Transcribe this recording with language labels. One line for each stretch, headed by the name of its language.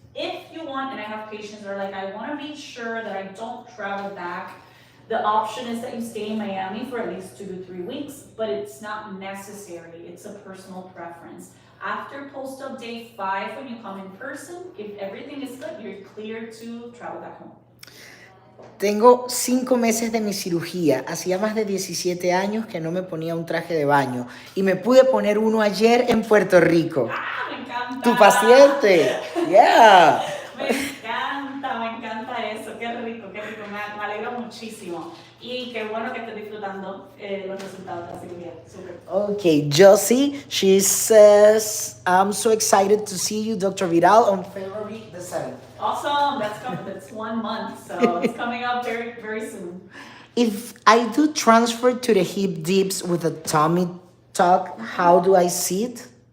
English: If you want, and I have patients that are like, I want to be sure that I don't travel back, the option is that you stay in Miami for at least 2 to 3 weeks, but it's not necessary. It's a personal preference. After post-op day 5, when you come in person, if everything is good, you're clear to travel back home.
Spanish: Tengo 5 meses de mi cirugía. Hacía más de 17 años que no me ponía un traje de baño. Y me pude poner uno ayer en Puerto Rico. ¡Ah, me encanta! ¡Tu paciente! ¡Yeah! Me encanta eso. Qué rico. Me alegro muchísimo. Y qué bueno que estés disfrutando los resultados de la cirugía. Súper.
English: Okay, Josie, she says, I'm so excited to see you, Dr. Vidal, on February the 7th. Awesome. That's 1 month, so it's coming up very, very soon. If I do transfer to the hip dips with a tummy tuck, how do I sit?